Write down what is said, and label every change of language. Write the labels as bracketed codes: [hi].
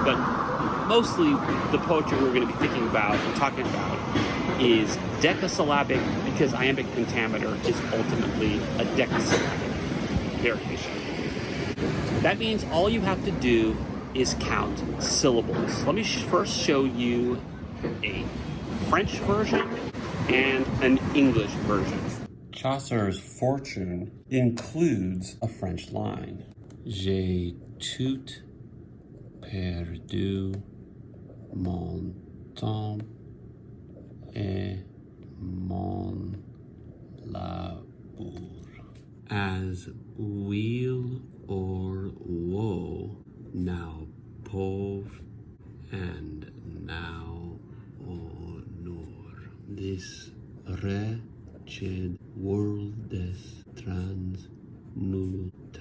[en] But mostly the poetry we're going to be thinking about and talking about is decasyllabic, because iambic pentameter is ultimately a decasyllabic variation. That means all you have to do is count syllables. Let me first show you a French version and an English version. Chaucer's Fortune includes a French line. [fr] J'ai tout perdu mon temps et mon labour. [en] As weal or woe, now pauvre and now honor. This wretched world's transmutation.